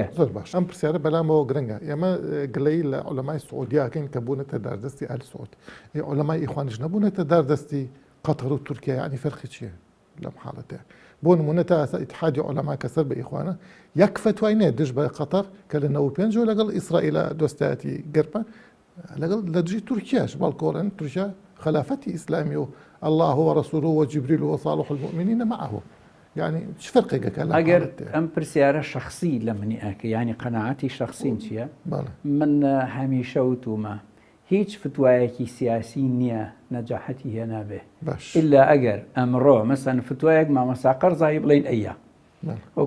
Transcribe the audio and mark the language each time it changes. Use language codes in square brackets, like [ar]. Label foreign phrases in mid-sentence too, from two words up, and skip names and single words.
[ckb] زۆر باش ئەم پرسیارە بەلامەوە گرنگە ئێمە گلەی لە عولەمای سعودیاکەین کە بوونەتە داردەستی ئال سعود عولەمای ئیخوانیش نەبوونەتە داردەستی قەتەر و تورکیا یعنی فەرقی چییە لەم حاڵەتەیە بۆ نمونە تا ئێستا ئیتحادی عولەما کە سەر بە ئیخوانە یەک فتوای نێ دژ بە قەتەر کە لە 95 لەگەڵ ئیسرائیلە دۆستایەتی گەرمە لەگەڵ لە دژی تورکیاش بەڵکۆڵێن تورکیا خلافەتی ئیسلامی [ar] و الله ورسوله وجبريل وصالح المؤمنين معه [ckb] يعني چ فرقێکە ئەگەر ئەم پرسیارە شخصی لە منی ئەکە ینی قەناعەتی شخصین چییە؟ من هەمیشە وتومە هیچ فتوایەکی سیاسی نییە نەجاحەتی هێنابێ ئللا ئەگەر ئەمڕۆ مەسەن فتوایەک مامەسا قەرزایی بڵین ئەیە وەکو